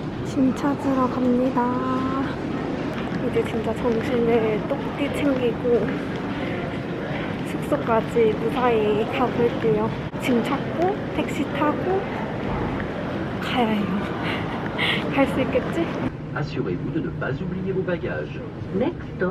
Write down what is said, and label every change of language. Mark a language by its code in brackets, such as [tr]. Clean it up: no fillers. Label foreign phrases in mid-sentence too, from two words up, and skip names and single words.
[ko] 짐 찾으러 갑니다. 이제 진짜 정신을 똑띠 챙기고 숙소까지 무사히 가볼게요. 짐 찾고 택시 타고 가야 해요. 갈 수 있겠지? [fr] Assurez-vous de ne pas oublier vos bagages. [en] Next stop,